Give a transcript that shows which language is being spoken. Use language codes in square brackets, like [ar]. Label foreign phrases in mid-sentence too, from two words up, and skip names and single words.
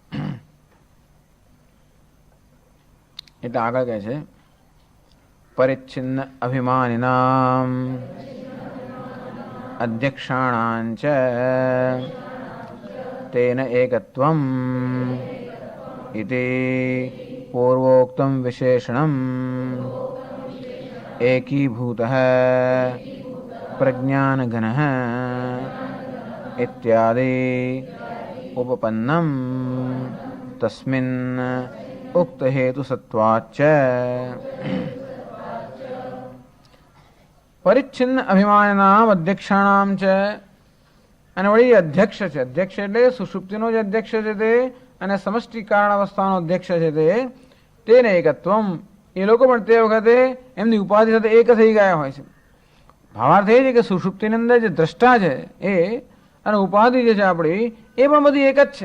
[gu] એટલે આગળ કહે છે [sa] પરિચ્છિન્ન અભિમાનિનામ અધ્યક્ષાણાંચ તેન એકત્વમ ઇતિ પૂર્વોક્તમ વિશેષણમ एकीभूतः प्रज्ञानघनः इत्यादि उपपन्नम तस्मिन् उक्त हेतु सत्वाच्च. परिच्छिन्न अभिमानिनाम अध्यक्षाणाम च. [gu] અને વળી અધ્યક્ષ છે. અધ્યક્ષ એટલે સુષુપ્તિનો જે અધ્યક્ષ છે તે અને સમષ્ટિ કારણ અવસ્થાનો અધ્યક્ષ છે તેને એકત્વમ, એ લોકો પણ તે વખતે એમની ઉપાધિ સાથે એક થઈ ગયા હોય છે. ભાવાર્થ એ છે કે સુષુપ્તિની અંદર જે દ્રષ્ટા છે એ અને ઉપાધિ જે છે આપણી એ પણ બધી એક જ છે.